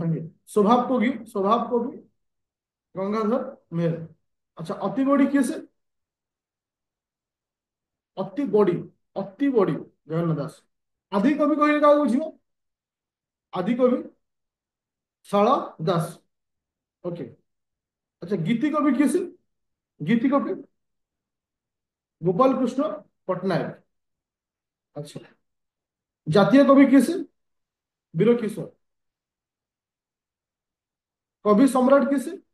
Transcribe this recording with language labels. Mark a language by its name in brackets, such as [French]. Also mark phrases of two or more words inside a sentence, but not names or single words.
[Odia] ତାଙ୍କେ ସ୍ୱଭାବ କବି ଗଙ୍ଗାଧର ମେହେର। ଆଚ୍ଛା ଅତି ବଡି କିଏ ସେ? ଅତି ବଡି ଅତି ବଡି ଜଗନ୍ନାଥ ଦାସ। ଆଦି କବି କହିଲେ କାହାକୁ ବୁଝିବ? ଆଦି କବି ଶାଳ ଦାସ। ଓକେ। ଆଚ୍ଛା, ଗୀତି କବି କିଏ ସେ? ଗୀତି କବି ଗୋପାଳ କୃଷ୍ଣ ପଟ୍ଟନାୟକ। ଆଚ୍ଛା, ଜାତୀୟ କବି କିଏ ସେ? ବୀର କିଶୋର। କବି ସମ୍ରାଟ କିଏ ସେ?